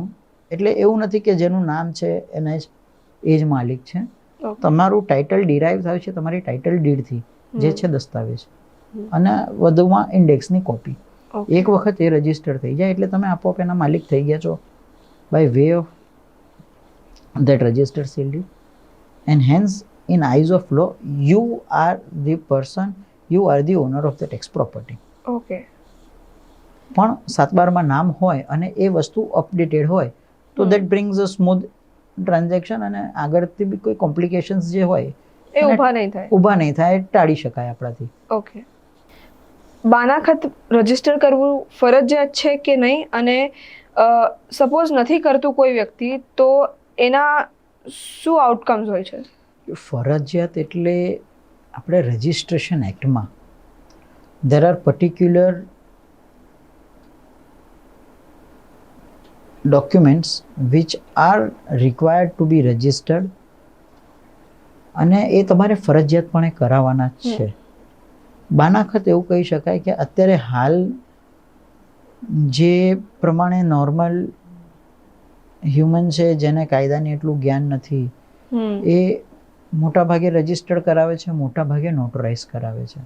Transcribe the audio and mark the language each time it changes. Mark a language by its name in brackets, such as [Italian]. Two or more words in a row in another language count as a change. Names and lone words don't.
[Gujarati] એટલે એવું નથી કે જેનું નામ છે એને જ એ જ માલિક છે. તમારું [English] title derive [Gujarati] થાય છે તમારી [English] title deedથી, [Gujarati] જે છે દસ્તાવેજ, અને વધુમાં ઇન્ડેક્સની કોપી. એક વખત એ રજિસ્ટર થઈ જાય એટલે તમે આપોઆપ એના માલિક થઈ ગયા છો [English] by way of that registered seal deed, and hence in eyes of law you are the person, you are the owner of that ex property. [Gujarati] ઓકે. પણ 7/12 નામ હોય અને એ વસ્તુ અપડેટેડ હોય તો [English] that brings a smooth transaction, [Gujarati] અને આગળથી બી કોઈ કોમ્પ્લિકેશન્સ જે હોય એ ઊભા નહીં થાય, ટાળી શકાય આપણાથી. ઓકે. બાનાખત રજીસ્ટર કરવું ફરજિયાત છે કે નહીં, અને સપોઝ નથી કરતું કોઈ વ્યક્તિ તો એના શું આઉટકમ્સ હોય છે? ફરજિયાત એટલે આપણે રજિસ્ટ્રેશન એક્ટમાં [English] there are particular documents which are required to be registered, [Gujarati] અને એ તમારે ફરજિયાતપણે કરાવવાના જ છે. બાનાખત એવું કહી શકાય કે અત્યારે હાલ જે પ્રમાણે [English] normal human [Gujarati] છે જેને કાયદાની એટલું જ્ઞાન નથી, એ મોટા ભાગે રજિસ્ટર્ડ કરાવે છે, મોટા ભાગે નોટરાઇઝ કરાવે છે.